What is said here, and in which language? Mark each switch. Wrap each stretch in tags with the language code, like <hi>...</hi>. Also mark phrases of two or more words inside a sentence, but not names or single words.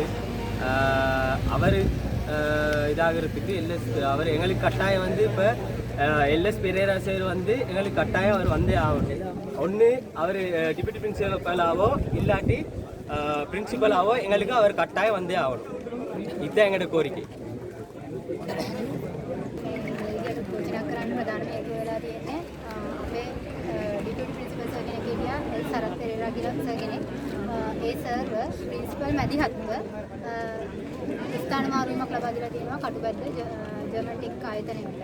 <ta>அவர் இதாகிறதுக்கு அவர் எங்களுக்கு கட்டாயம் வந்து இப்போ எல்எஸ் பெரேரா சார் வந்து எங்களுக்கு கட்டாயம் அவர் வந்தே ஆகணும். ஒன்று அவர்</ta> <en>deputy principalavo</en> <ta>இல்லாட்டி பிரின்சிபலாவோ எங்களுக்கு அவர் கட்டாயம் வந்தே ஆகணும். இதுதான் எங்களோட கோரிக்கை.</ta> <si>ප්‍රධාන හේතුව වෙලා තියෙන්නේ අපේ</si> <en>deputy principal sir</en> <si>කෙනෙක් හිටියා සරත් පෙරේරා කියලා සර් කෙනෙක්. ඒ සර්ව ප්‍රින්සිපල් මැදිහත්ව ස්ථාන මාරුවීමක් ලබා දීලා තියෙනවා කටුබැද්ද ජර්මන් ටෙක් ආයතනයකට.</si>